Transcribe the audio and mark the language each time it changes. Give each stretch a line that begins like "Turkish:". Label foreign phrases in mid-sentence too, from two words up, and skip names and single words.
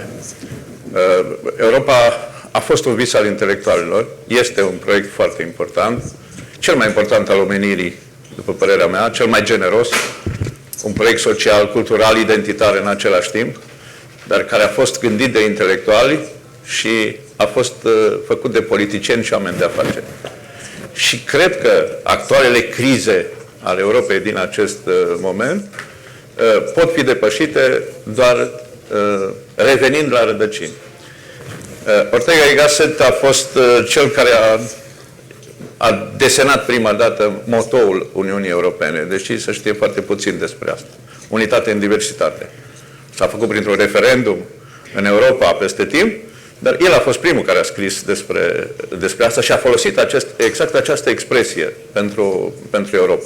Romanian: Europa a fost un vis al intelectualilor, este un proiect foarte important, cel mai important al omenirii, după părerea mea, cel mai generos, un proiect social, cultural, identitar în același timp, dar care a fost gândit de intelectuali și a fost făcut de politicieni și oameni de afaceri. și cred că actualele crize ale Europei din acest moment pot fi depășite doar revenind la rădăcini. Ortega y Gasset a fost cel care a desenat prima dată motoul Uniunii Europene, deși se știe foarte puțin despre asta. Unitate în diversitate. S-a făcut printr-un referendum în Europa peste timp, dar el a fost primul care a scris despre asta și a folosit exact această expresie pentru Europa.